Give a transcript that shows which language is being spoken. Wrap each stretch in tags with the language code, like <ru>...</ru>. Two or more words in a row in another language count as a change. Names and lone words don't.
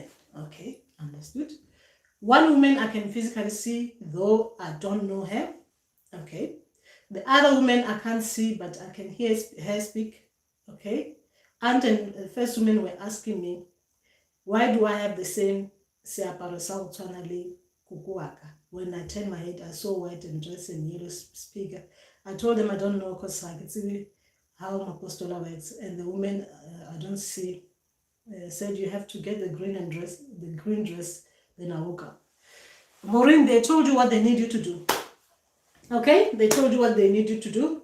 <en>Okay, understood. One woman I can physically see, though I don't know her. Okay. The other woman I can't see, but I can hear her speak. Okay. Aunt and the first woman were asking me, why do I have the same</en> <tn>seaparo sa go tshwana le kukuaka?</tn> <en>When I turned my head, I saw white and dress and yellow speaker. I told them I don't know because I could see how Mapostola works. And the woman I don't see said you have to get the green dress. Then I woke up. Maureen, they told you what they need you to do. Okay, they told you what they need you to do.</en>